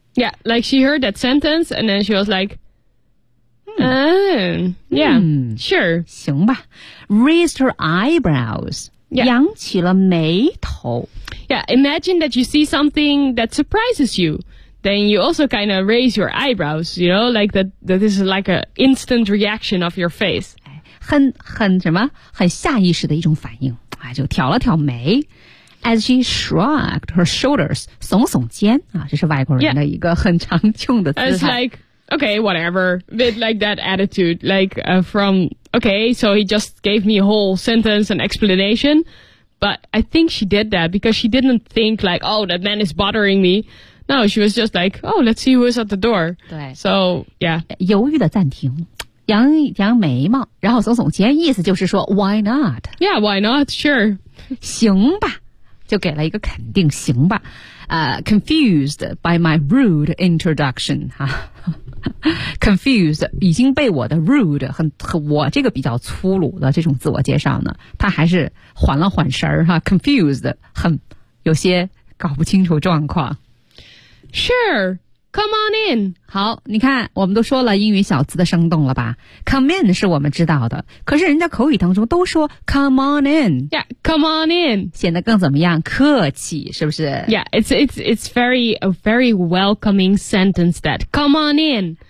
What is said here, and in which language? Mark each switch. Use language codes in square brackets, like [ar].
[en] Yeah, like she heard that sentence, and then she was like,Sure. [zh] 行吧。 [en] Raised her eyebrows. Yeah. [zh] 扬起了眉头。 [en] Yeah, imagine that you see something that surprises you. Then you also kind of raise your eyebrows, you know, like that this is like an instant reaction of your face. [zh] 很什么很下意识的一种反应。啊，就挑了挑眉。 [en] As she shrugged her shoulders, [zh] 耸耸肩。啊，这是外国人的一个很常用的姿态。 [en] Yeah. Okay, whatever. With like that attitude, like, from, okay, so he just gave me a whole sentence and explanation. But I think she did that because she didn't think like, oh, that man is bothering me. No, she was just like, oh, let's see who is at the door. [zh] 对。 [en] So, yeah. [zh] 犹豫的暂停，扬扬眉毛，然后耸耸肩，意思就是说 [en] why not? Yeah, why not? Sure. [zh] 行吧。就给了一个肯定行吧。 [en] Confused by my rude introduction, [zh] 哈。 Confused, 已经被我的 rude, 和我这个比较粗鲁的这种自我介绍呢，他还是缓了缓神儿哈 ,confused, 很有些搞不清楚状况。 [en] Sure, come on in. [zh] 好，你看我们都说了英语小词的生动了吧 ,come in 是我们知道的，可是人家口语当中都说 [en] come on in. Yeah, come on in. [zh] 显得更怎么样，客气是不是 [en] ?Yeah, it's very, a very welcoming sentence that come on in.